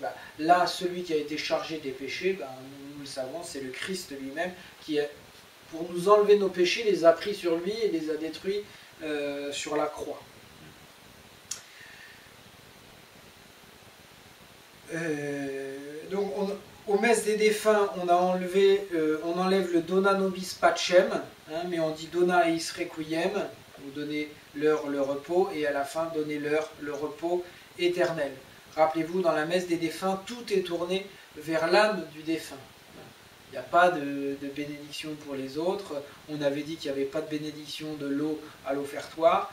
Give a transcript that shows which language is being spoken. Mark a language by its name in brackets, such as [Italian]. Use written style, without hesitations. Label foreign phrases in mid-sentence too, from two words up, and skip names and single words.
[French] Là, celui qui a été chargé des péchés, nous le savons, c'est le Christ lui-même qui, pour nous enlever nos péchés, les a pris sur lui et les a détruits sur la croix. Donc aux messes des défunts, on enlève le [Latin] Dona nobis pacem, [French] hein, mais on dit [Latin] Dona eis requiem, [French] vous donnez leur le repos, et à la fin donnez-leur le repos éternel. Rappelez-vous, dans la messe des défunts, tout est tourné vers l'âme du défunt. Il n'y a pas de bénédiction pour les autres. On avait dit qu'il n'y avait pas de bénédiction de l'eau à l'offertoire.